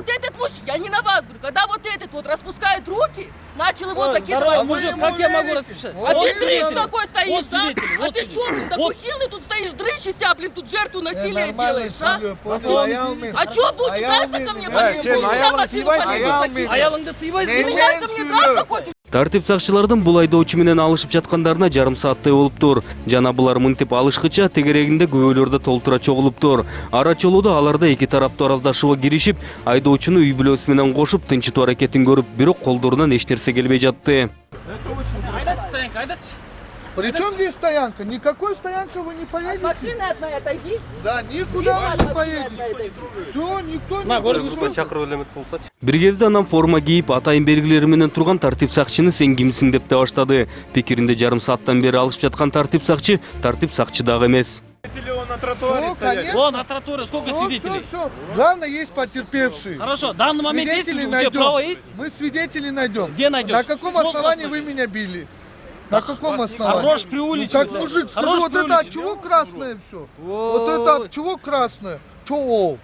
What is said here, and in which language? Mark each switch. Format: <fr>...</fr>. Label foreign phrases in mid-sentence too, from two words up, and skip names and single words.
<ru>вот этот мужчина, я не на вас говорю, когда вот этот вот распускает руки, начал его Здоровый закидывать. мужик, ему как я могу верите? расписать? Вот А Вот ты дрыщ свидетель. такой стоишь, Вот а? свидетель, А вот ты свидетель. чё, блин, такой Вот. хилый тут стоишь, дрыщ из себя, блин, тут жертву насилия нормально делаешь, а? сильно, понял, Аялмин. А чё будет? Драться ко мне, полиция?</ru> <ky>Сен,</ky> <ru>У меня</ru> <ky>Аялмин,</ky> <ru>машину снимайся. полицию</ru> <ky>Аялмин. Аялыңды тыйбай.</ky> <ru>Ты меня ко мне драться хочешь?</ru> <ky>Тартип сакчылардын бул айдоочу менен алышып жаткандарына жарым сааттай болуптур. Жана булар мынтип алышкыча тегерегинде күбөлөрдө толтура чогулуптур. Ара чолууда аларда эки тараптуу араздашууга киришип, айдоочуну үй бүлөсү менен кошуп тынчытуу аракетин көрүп, бирок колдорунан эч нерсе келбей жатты. Айдат стоянка, айдат.</ky> <ru>При чем здесь стоянка? Никакой стоянка вы не От поедете. машины от моей отойди. Да, никуда вы От не машины от поедете. моей отойди. Все, никто На, не город поедет.</ru> <ky>Бир кезде анан форма кийип, атайын белгилери менен турган тартип сакчыны сен кимсиң деп те баштады. Пикиринде жарым сааттан бери алышып жаткан тартип сакчы дагы эмес.</ky> <ru>Видите ли, он на тротуаре Всё, стоять? конечно. Вон, на тротуаре сколько свидетелей? Все. Главное, есть потерпевшие. Хорошо, в данный момент есть Свидетелей у тебя право найдем. есть? Мы свидетелей найдем. Где найдешь? На каком Сколько основании вас вы меня били? На каком основании? Хорош Ну, преувеличивать. как мужик, скажи, Хорош вот это от преувеличивать. чего красное все? Вот это от чего красное? Чего?</ru>